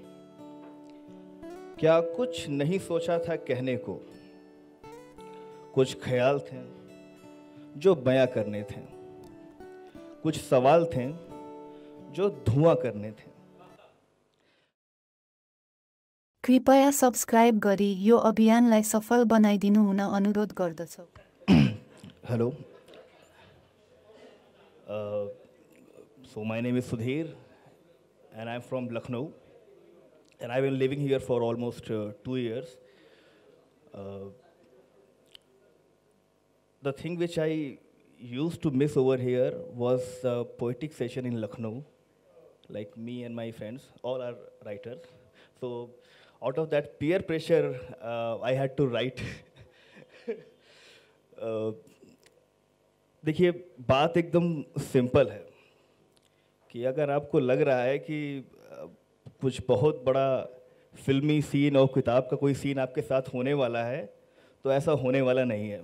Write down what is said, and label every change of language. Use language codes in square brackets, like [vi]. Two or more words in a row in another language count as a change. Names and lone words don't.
[hi] क्या कुछ नहीं सोचा था कहने को, कुछ ख्याल थे जो बयां करने थे, कुछ सवाल थे जो धुआं करने थे। [ne] कृपया सब्सक्राइब गरी यो अभियानलाई सफल बनाइदिनु हुन अनुरोध गर्दछौँ। [en] Hello. So my name is Sudhir and I'm from Lucknow and I've been living here for almost 2 years. The thing which I used to miss over here was a poetic session in Lucknow. Like me and my friends, all are writers. So out of that peer pressure, I had to write. [hi] देखिए, बात एकदम सिंपल है कि अगर आपको लग रहा है कि कुछ बहुत बड़ा फिल्मी सीन और किताब का कोई सीन आपके साथ होने वाला है, तो ऐसा होने वाला नहीं है।